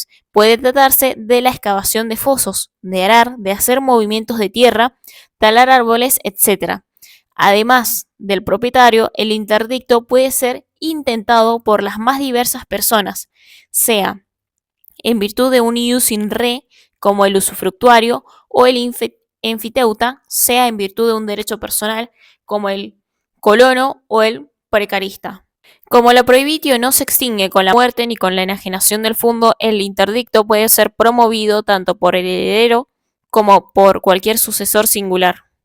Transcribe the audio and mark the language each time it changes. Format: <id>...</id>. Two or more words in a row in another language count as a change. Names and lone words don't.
<es>Puede tratarse de la excavación de fosos, de arar, de hacer movimientos de tierra, talar árboles, etc. Además del propietario, el interdicto puede ser intentado por las más diversas personas, sea en virtud de un</es> <la>ius in re,</la> <es>como el usufructuario, o el enfiteuta, sea en virtud de un derecho personal, como el colono o el precarista. Como la prohibitio no se extingue con la muerte ni con la enajenación del fundo, el interdicto puede ser promovido tanto por el heredero como por cualquier sucesor singular.</es>